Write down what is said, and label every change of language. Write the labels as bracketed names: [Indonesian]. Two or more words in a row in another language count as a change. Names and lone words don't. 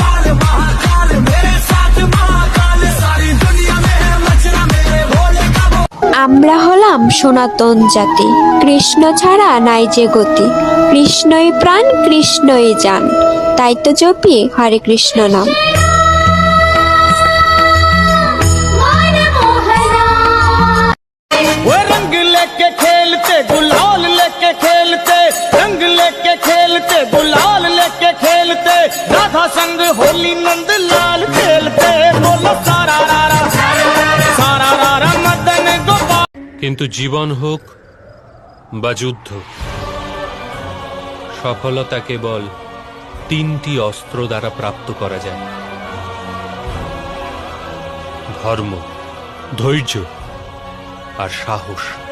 [Bangla] আমরা হলাম সনাতন জাতি, কৃষ্ণ ছাড়া নাই যে গতি, কৃষ্ণই প্রাণ কৃষ্ণই জান, তাই তো জপি হরে কৃষ্ণ নাম। [Hindi] वो रंग लेके खेलते गुलाल लेके खेलते, रंग लेके खेलते गुलाल लेके खेलते, राधा संग होली नंद लाल खेलते, बोलो सारा रारा मदन गोपाल। [Bangla] কিন্তু জীবন হোক বা যুদ্ধ, সফলতা কেবল তিনটি অস্ত্র দ্বারা প্রাপ্ত করা যায়: ধর্ম, ধৈর্য আর সাহস।